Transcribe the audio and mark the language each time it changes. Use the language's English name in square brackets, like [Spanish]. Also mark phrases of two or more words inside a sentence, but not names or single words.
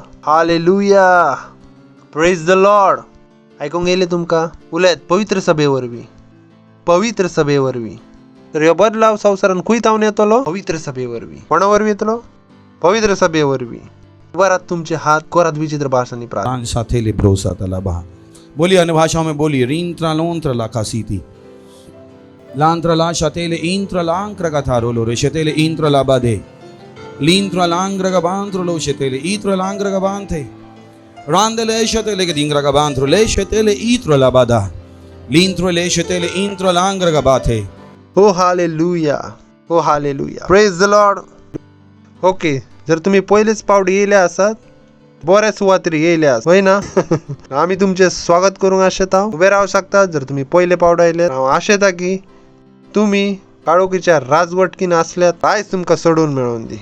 [English] Hallelujah. Praise the Lord. [Konkani] ऐकून गेले तुमका? उलयत पवित्र सभेवरवी. पवित्र सभेवरवी. तर ह्यो बदलाव संसारान खुंय तावन येतलो? पवित्र सभेवरवी. कोणावरवी येतलो? पवित्र सभेवरवी. वरात तुमचे हात कोरात विचित्र भाषांनी प्रार्थना. साथे ले भरोसा तला बहा. [Hindi] बोलिए अन्य भाषाओं में बोलिए. रींत्रा लोंत्रा ला कासीती. लांत्रा ला शतेले इंत्रा लांक्र गथारो लो रे शतेले इंत्रा ला बादे. लींत्रा लांग्र गबांत्रो लो शतेले इत्रा लांग्र गबांथे. रांदले शतेले गदिंग्र गबांत्रो ले शतेले इत्रा ला बादा. लींत्रो ले शतेले इंत्रा लांग्र गबाथे. [English] Ho hallelujah. Ho hallelujah. Praise the Lord. [Konkani] ओके, जर तुम्ही पहिलेच पावडी येयले आसात, बऱ्याच सुवातेर येयले आसात होय ना? आम्ही तुमचे स्वागत करूंक आशेता. उभे राहू शकता जर तुम्ही पहिले पावडा आयले. हांव आशेता की तुम्ही काळोखीच्या राजवटकीन असल्यात आयज तुमका सोडून मेळोवन दी.